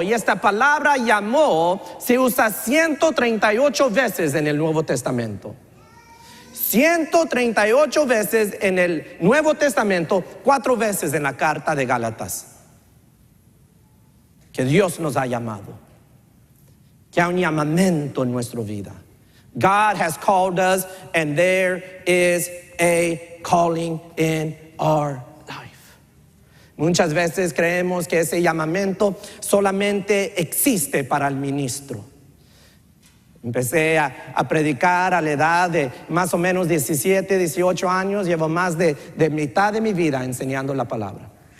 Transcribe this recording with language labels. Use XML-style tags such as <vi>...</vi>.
<es>Y esta palabra llamó se usa 138 veces en el Nuevo Testamento. 138 veces en el Nuevo Testamento, 4 veces en la carta de Gálatas. Que Dios nos ha llamado. Que hay un llamamiento en nuestra vida.</es> <en>God has called us, and there is a calling in our life.</en> <es>Muchas veces creemos que ese llamamiento solamente existe para el ministro. Empecé a predicar a la edad de más o menos 17, 18 años. Llevo más de mitad de mi vida enseñando la palabra.</es>